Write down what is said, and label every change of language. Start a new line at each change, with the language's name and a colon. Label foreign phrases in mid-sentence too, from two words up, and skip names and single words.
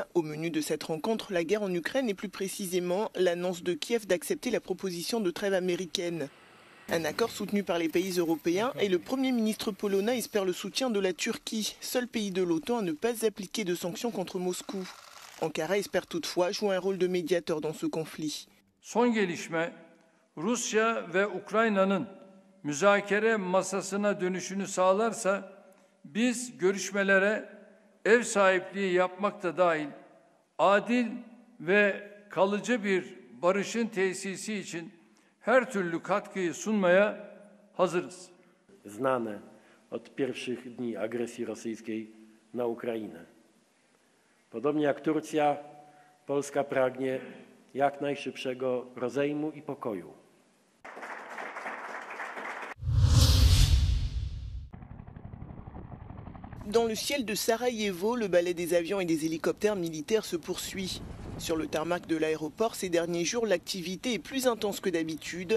French: Au menu de cette rencontre, la guerre en Ukraine et plus précisément l'annonce de Kiev d'accepter la proposition de trêve américaine. Un accord soutenu par les pays européens et le Premier ministre polonais espère le soutien de la Turquie, seul pays de l'OTAN à ne pas appliquer de sanctions contre Moscou. Ankara espère toutefois jouer un rôle de médiateur dans ce conflit.
Turkish: Son gelişme, Rusya ve Ukrayna'nın müzakere masasına dönüşünü sağlarsa biz görüşmelere ev sahipliği yapmak da dahil adil ve kalıcı bir barışın tesisi için her türlü katkıyı sunmaya hazırız.
Polish: Znane od pierwszych dni agresji rosyjskiej na Ukrainę. Podobnie jak Turcja, Polska pragnie jak najszybszego rozejmu i pokoju.
French: Dans le ciel de Sarajevo, le ballet des avions et des hélicoptères militaires se poursuit. Sur le tarmac de l'aéroport, ces derniers jours, l'activité est plus intense que d'habitude.